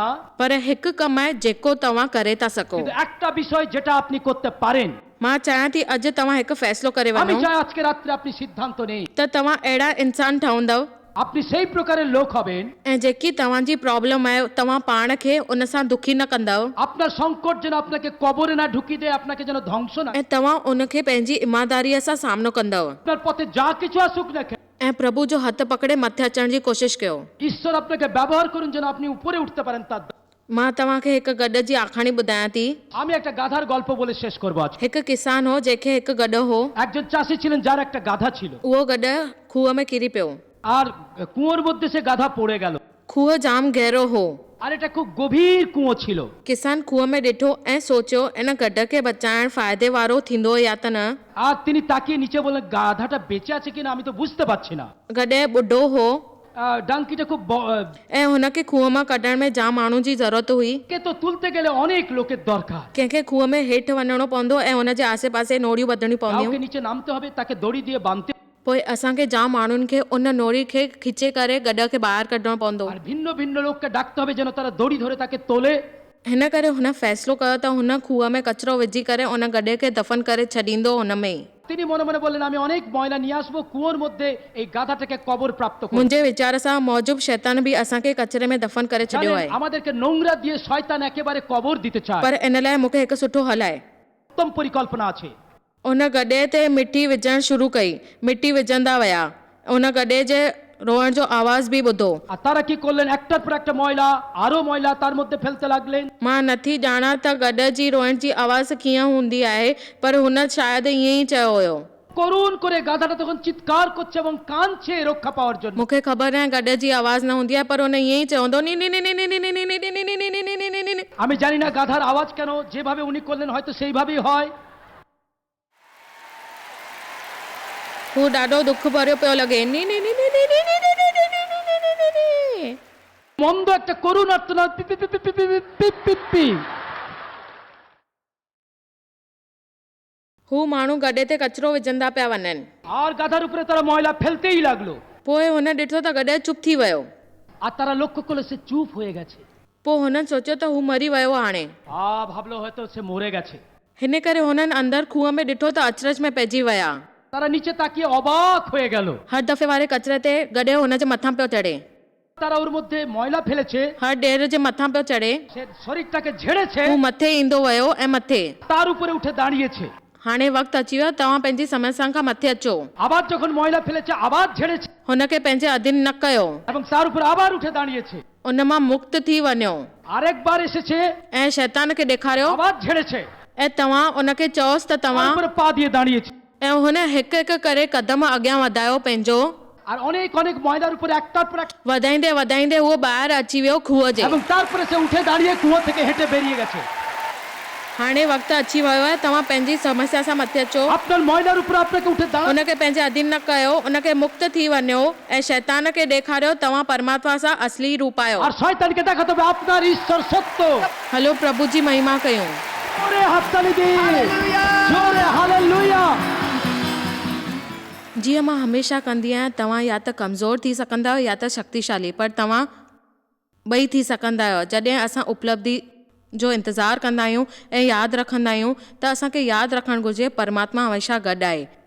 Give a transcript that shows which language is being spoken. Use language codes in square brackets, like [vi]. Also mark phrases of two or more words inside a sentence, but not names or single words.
[sd] पर हिकु कमु आहे जेको तव्हां करे था सघो। [bn] কিন্তু একটা বিষয় যেটা আপনি করতে পারেন। [sd] मां चाहियां थी अॼु तव्हां हिकु फ़ैसिलो करे [bn] আমি [sd] वञो [bn] চাই আজকে রাত্রে আপনি সিদ্ধান্ত নেই [sd] त तव्हां अहिड़ा इंसान ठहंदव [bn] আপনি সেই প্রকারের লোক হবেন। [sd] ऐं जेकी तव्हांजी प्रॉब्लम आहे तव्हां पाण खे उन सां दुखी न कंदव [bn] আপনার সংকট যেন আপনাকে কবরে না ঢুকিয়ে দেয়, আপনাকে যেন ধ্বংস না। [sd] ऐं तव्हां उनखे पंहिंजी ईमानदारीअ सां सामनो कंदव [bn] আপনার পথে যা কিছু আসুক না কেন [sd] ऐं प्रभु जो हथ पकड़े मथे अचण जी कोशिशि कयो। [bn] ঈশ্বর আপনাকে ব্যবহার করুন যেন আপনি উপরে উঠতে পারেন তার। [sd] मां तव्हांखे हिकु गॾ जी आखाणी ॿुधायां थी। [bn] আমি একটা গাধার গল্প বলে শেষ করব আজ। [sd] हिकु किसान हो जंहिंखे हिकु गॾ हो, [bn] একজন চাষি ছিলেন যার একটা গাধা ছিল, [sd] उहो गॾ खूह में किरी पियो। [bn] আর কুয়োর মধ্যে সে গাধা পড়ে গেল। [sd] खूह जाम गहरो हो। [bn] আর এটা খুব গভীর কুয়ো ছিল। [sd] किसान खूह में ॾिठो ऐं सोचियो इन गॾ खे बचाइण फ़ाइदे वारो थींदो या त न। [bn] আর তিনি তাকিয়ে নিচে বললেন গাধাটা বেঁচে আছে কিনা আমি তো বুঝতে পারছি না। [sd] गॾे ॿुढो हो [bn] ডাঙ্কিটা খুব [sd] ऐं हुनखे खूह मां कढण में जाम माण्हुनि जी ज़रूरत हुई। [bn] কে তো তুলতে গেলে অনেক লোকের দরকার। [sd] कंहिंखे खूह में हेठि वञिणो पवंदो ऐं हुनजे आसे पासे नोड़ियूं ॿधणियूं पवंदियूं। [bn] কাউকে নিচে নামতে হবে, তাকে দড়ি দিয়ে বাঁধতে। [sd] पोइ असांखे जाम माण्हुनि खे उन नोड़ी खे खिचे करे गॾ खे ॿाहिरि कढणो पवंदो। [bn] আর ভিন্ন ভিন্ন লোককে ডাকতে হবে যেন তারা দড়ি ধরে তাকে তোলে। [sd] हिन करे हुन फ़ैसिलो कयो त हुन खूह में कचिरो विझी करे उन गॾे खे दफ़न करे छॾींदो हुन में ई। [bn] তিনি মনে মনে বললেন আমি অনেক ময়লা নিয়ে আসবো, কুয়োর মধ্যে এই গাধাটাকে কবর প্রাপ্ত করব। [sd] मुंहिंजे वीचार सां मौजूब शैतान बि असांखे कचिरे में दफ़न करे छॾियो [bn] জানেন, [sd] आहे। [bn] আমাদেরকে নোংরা দিয়ে শয়তান একেবারে কবর দিতে চায়। [sd] पर इन लाइ मूंखे हिकु सुठो हल आहे। [bn] উত্তম পরিকল্পনা আছে। [sd] उन गॾे ते मिटी विझणु शुरू कई। मिटी विझंदा विया। उन गॾे जे रोअण जो आवाज़ बि ॿुधो। [bn] আর তারা কি করলেন একটার পর একটা ময়লা আরো ময়লা তার মধ্যে ফেলতে লাগলেন। [sd] मां नथी ॼाणा त गॾ जी रोअण जी आवाज़ कीअं हूंदी आहे, पर हुन शायदि ईअं ई चयो हुयो। [bn] করুণ করে গাধাটা তখন চিৎকার করছে এবং কাঁদছে রক্ষা পাওয়ার জন্য। [sd] मूंखे ख़बर आहे गॾ जी आवाज़ न हूंदी आहे, पर हुन ईअं ई चवंदो नी नी नी नी नी नी नी नी नी नी नी नी नी नी नी नी नी। [bn] আমি জানি না গাধার আওয়াজ কেন, যেভাবে উনি করলেন হয়তো সেইভাবেই হয়। [sd] हू ॾाढो दुख भरियो पियो लॻे। नी नी नी नी नी नी नी नी नी नी नी नी नी नी नी। [bn] মন্দ একটা করুণ আর্তনাদ, পি পি পি পি পি পি পি পি পি। [sd] हू माण्हू गॾे ते कचिरो विझंदा पिया वञनि। [bn] আর গাধার উপরে তারা ময়লা ফেলতেই লাগলো। [sd] पोइ हुन ॾिठो त गॾे चुप थी वियो। [bn] আর তারা লক্ষ্য করলো সে চুপ হয়ে গেছে। [sd] पोइ हुननि सोचियो त हू मरी वियो हाणे। [bn] ভাবলো হয়তো সে মরে গেছে। [sd] हिन करे हुननि अंदरि खूह में ॾिठो त अचरज में पइजी विया। [bn] তারা নিচে তাকিয়ে অবাক হয়ে গেল। [sd] हर दफ़े वारे कचिरे ते गॾे हुनजे मथां पियो चढ़े। [bn] তারা ওর মধ্যে ময়লা ফেলেছে, [sd] हर ॾेर जे मथां पियो चढ़े। [bn] সে শরীরটাকে ঝেড়েছে, [sd] हू मथे ईंदो वियो ऐं मथे [bn] তার উপরে উঠে দাঁড়িয়েছে। [sd] हाणे वक़्तु अची वियो तव्हां पंहिंजी समस्याउनि खां मथे अचो [bn] আবার যখন ময়লা ফেলেছে আবার ঝেড়েছে [sd] हुनखे पंहिंजे अधीन न कयो [bn] এবং তার উপর আবার উঠে দাঁড়িয়েছে [sd] उन मां मुक्त थी वञो [bn] আরেকবার এসেছে [sd] ऐं शैतान खे ॾेखारियो [bn] আবার ঝেড়েছে [sd] ऐं तव्हां उनखे चयोसि त तव्हां [bn] তারপরে পা দিয়ে দাঁড়িয়েছে [sd] ऐं हुन हिकु हिकु करे क़दम अॻियां वधायो पंहिंजो [bn] আর অনেক অনেক ময়লার উপরে একটার পর এক [sd] वधाईंदे वधाईंदे उहो ॿाहिरि अची वियो खूह जे [bn] এবং তারপরে সে উঠে দাঁড়িয়ে কুয়ো থেকে হেঁটে বেরিয়ে গেছে [sd] हाणे वक़्तु अची वियो आहे तव्हां पंहिंजी समस्या सां मथे अचो [bn] আপনার ময়লার উপরে আপনাকে উঠে দাঁড়ানো [sd] उनखे पंहिंजे अधीन न कयो उनखे मुक्त थी वञो ऐं शैतान खे ॾेखारियो तव्हां परमात्मा सां असली रूप आहियो [bn] আর শয়তানকে দেখাতে হবে আপনার ঈশ্বর সত্য [sd] हलो प्रभु जी महिमा कयूं [bn] জোরে হাততালি দিন জোরে হালেলুয়া [sd] जीअं मां हमेशह कंदी आहियां तव्हां या त कमज़ोर थी सघंदा आहियो या त शक्तिशाली पर तव्हां ॿई थी सघंदा आहियो जॾहिं असां उपलब्धि जो इंतज़ारु कंदा आहियूं ऐं यादि रखंदा आहियूं त असांखे यादि रखणु घुरिजे परमात्मा हमेशह गॾु आहे